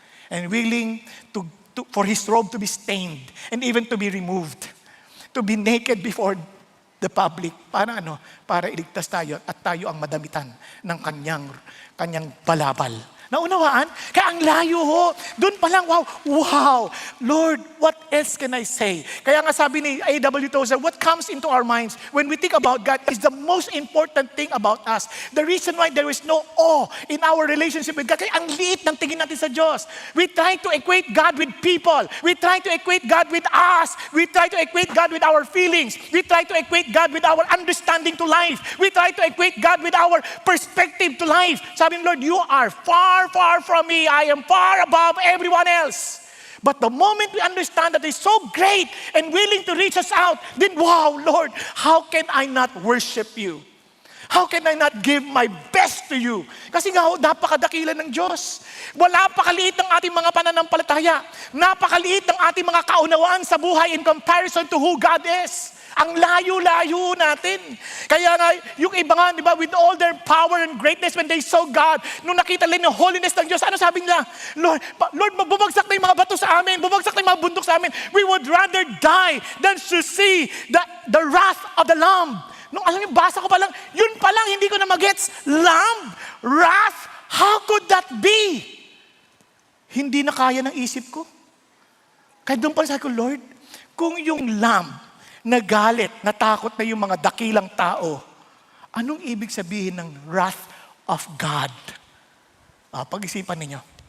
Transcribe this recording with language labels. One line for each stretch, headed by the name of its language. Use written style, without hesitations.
English: And willing for His robe to be stained and even to be removed. To be naked before the public.
Filipino: Para iligtas tayo at tayo ang madamitan ng kanyang balabal. Naunawaan? Kaya ang layo ho. Doon pa lang, wow.
English: Lord, what else can I say?
Filipino: Kaya nga sabi ni
English: A.W. Tozer, what comes into our minds when we think about God is the most important thing about us. The reason why there is no awe in our relationship with God,
Filipino: kaya ang liit ng tingin natin sa Diyos.
English: We try to equate God with people. We try to equate God with us. We try to equate God with our feelings. We try to equate God with our understanding to life. We try to equate God with our perspective to life.
Filipino: Sabi ni Lord,
English: you are far from me. I am far above everyone else. But the moment we understand that He's so great and willing to reach us out, then wow, Lord, how can I not worship You? How can I not give my best to You?
Filipino: Kasi nga, napakadakila ng Diyos. Wala pakaliit ng ating mga pananampalataya. Napakaliit ng ating mga kaunawaan sa buhay
English: in comparison to who God is.
Filipino: Ang layo-layo natin. Kaya nga, yung iba nga, di ba,
English: with all their power and greatness, when they saw God,
Filipino: nung nakita nila yung holiness ng Diyos, ano sabi nila? Lord, bumagsak na yung mga bato sa amin, bumagsak na yung mga bundok sa amin.
English: We would rather die than to see the wrath of the Lamb.
Filipino: Nung alam niyo, basa ko pa lang, yun pa lang, hindi ko na magets.
English: Lamb, wrath, how could that be?
Filipino: Hindi na kaya ng isip ko. Kaya doon pa sabi ko, Lord, kung yung Lamb, nagalit, natakot na yung mga dakilang tao, anong ibig sabihin ng wrath of God? Pag-isipan ninyo.